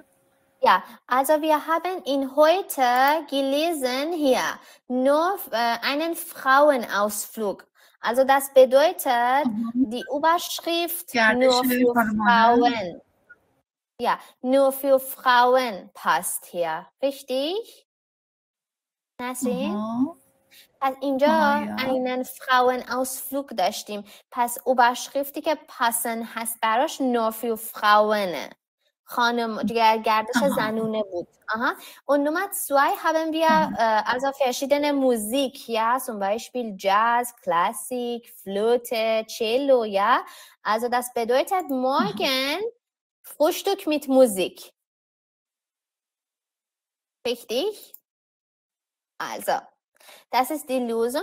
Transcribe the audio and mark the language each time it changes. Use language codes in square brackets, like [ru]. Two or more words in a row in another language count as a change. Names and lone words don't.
[de] ja, also wir haben in heute gelesen hier nur einen Frauenausflug. Also das bedeutet, Aha. die Überschrift nur [fa] گردش [de] für [fa] خانمانه. [de] Frauen. Ja, nur für Frauen passt hier. Richtig? [fa] نسرین؟ آها. پس اینجا آیا. [de] einen Frauenausflug [fa] داشتیم. پس اوبرشرifتی که passen هست براش [de] nur für Frauen. [fa] خانم گردش [de] Aha. [fa] زنونه بود. [de] Aha. Und Nummer 2 haben wir also verschiedene Musik, ja, zum Beispiel Jazz, Klassik, Flöte, Cello, ja. Also das bedeutet morgen Frühstück mit Musik. Richtig? Also, das ist die Lösung.